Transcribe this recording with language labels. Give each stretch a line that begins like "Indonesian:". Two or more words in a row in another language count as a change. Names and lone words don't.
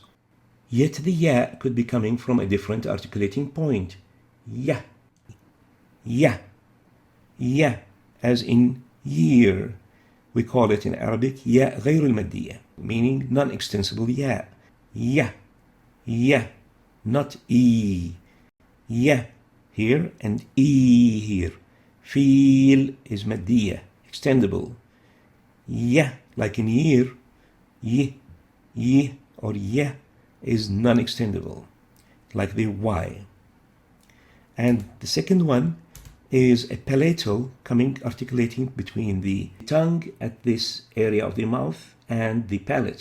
English: Yet the ya could be coming from a different articulating point. Ya, ya, ya, as in year. We call it in Arabic ya
Arabic: غير المادية,
English: meaning non-extensible ya. Ya, ya, not e. Ya here and e here. Feel is maddiya, extendable. Ya, like in year, ye, or ya is non-extendable, like the y. And the second one is a palatal coming, articulating between the tongue at this area of the mouth and the palate.